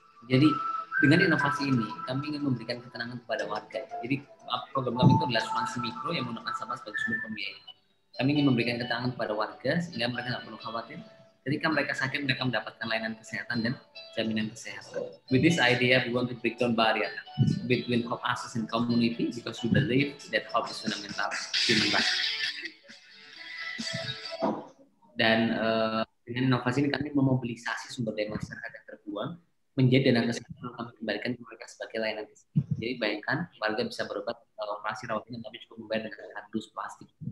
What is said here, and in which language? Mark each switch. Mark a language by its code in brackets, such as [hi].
[id] Jadi dengan inovasi ini, kami ingin memberikan ketenangan kepada warga. Jadi program kami itu adalah asuransi mikro yang menggunakan sampah sebagai sumber pembiayaan. Kami ingin memberikan ketenangan kepada warga sehingga mereka tidak perlu khawatir. Ketika mereka sakit, mereka mendapatkan layanan kesehatan dan jaminan kesehatan. [en] With this idea, we want to break down barrier between hope access and community because we believe that hope is fundamental human right. [id] Dan dengan inovasi ini kami memobilisasi sumber daya masyarakat yang terbuang menjadi dana kesehatan yang kami kembalikan ke mereka sebagai layanan kesehatan. Jadi bayangkan warga bisa berobat operasi rawat inap tapi cukup membayar dengan kardus plastik.